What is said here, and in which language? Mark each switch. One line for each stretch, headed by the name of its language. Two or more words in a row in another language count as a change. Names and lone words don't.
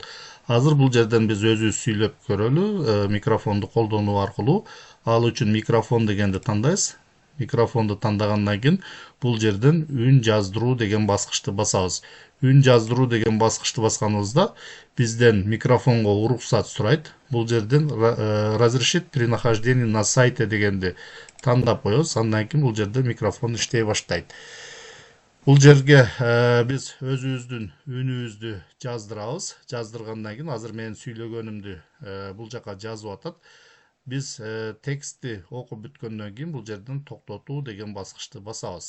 Kyrgyz: Азыр бул жерден биз өзүбүз сүйлөп көрөлү микрофонду колдонуу аркылуу. Ал үчүн микрофон дегенди тандайбыз. микрофонду тандагандан кийин бул жерден үн жаздыруу деген баскычты басабыз. Үн жаздыруу деген баскычты басканыбызда бизден микрофонго уруксат сурайт. Бул жерден
Russian: разрешить при нахождении на сайте
Kyrgyz: дегенди тандап коебуз. Андан кийин бул жерде микрофон иштей баштайт. Бул жерге биз өзүбүздүн үнүбүздү жаздырабыз. Жаздыргандан кийин азыр менин сүйлөгөнүмдү бул жака жазып атат. Биз текстти окуп бүткөндөн кийин бул жерден токтотуу деген баскычты басабыз.